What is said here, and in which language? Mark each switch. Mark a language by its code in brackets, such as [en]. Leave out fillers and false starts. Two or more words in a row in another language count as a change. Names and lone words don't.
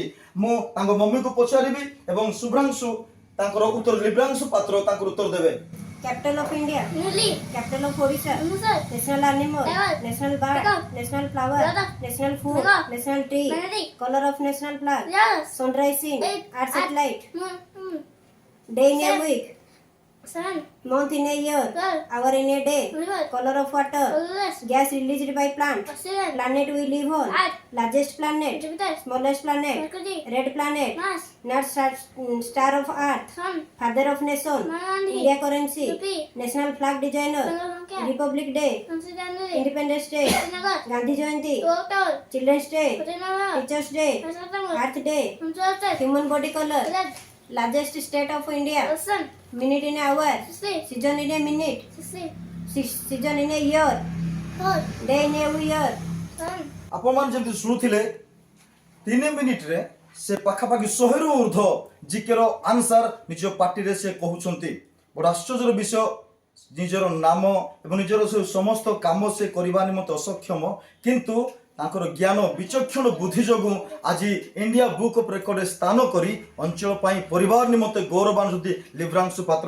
[or] ମୁଁ ତାଙ୍କ ମମିକୁ ପଚାରିବି ଏବଂ ଶୁଭ୍ରାଂଶୁ ତାଙ୍କର ଉତ୍ତର, ଲିବ୍ରାଂଶୁ ପାତ୍ର ତାଙ୍କର ଉତ୍ତର ଦେବେ। [en] capital of India, ଦିଲ୍ଲୀ, capital of Odisha, ଅମୃତସର, national animal, national bird, national flower, national food, national tree, color of national flag, sunrising, art satellite, day in a week, month in a year, hour in a day, color of water, gas released by plant, planet we live on, largest planet, smallest planet, red planet, not star of earth, father of nation, India currency, national flag designer, Republic Day, Independence Day, Gandhi Jayanti, Children's Day, Teachers Day, Earth Day, human body color, largest state of India, minute in a hour, season in a minute, season in a year, day in a year. [or] ଆପଣମାନେ ଯେମିତି ଶୁଣୁଥିଲେ 3 ମିନିଟ୍ରେ ସେ ପାଖାପାଖି 100ରୁ ଉର୍ଦ୍ଧ୍ୱ ଜିକେର ଆନ୍ସର ନିଜ ପାଟିରେ ସେ କହୁଛନ୍ତି। ବଡ଼ ଆଶ୍ଚର୍ଯ୍ୟର ବିଷୟ, ନିଜର ନାମ ଏବଂ ନିଜର ସମସ୍ତ କାମ ସେ କରିବା ନିମନ୍ତେ ଅସକ୍ଷମ, କିନ୍ତୁ ତାଙ୍କର ଜ୍ଞାନ ବିଚକ୍ଷଣ ବୁଦ୍ଧି ଯୋଗୁଁ ଆଜି ଇଣ୍ଡିଆ ବୁକ୍ ଅଫ୍ ରେକର୍ଡରେ ସ୍ଥାନ କରି ଅଞ୍ଚଳ ପାଇଁ ପରିବାର ନିମନ୍ତେ ଗୌରବ ଆଣୁଛନ୍ତି ଲିବ୍ରାଂଶୁ ପାତ୍ର।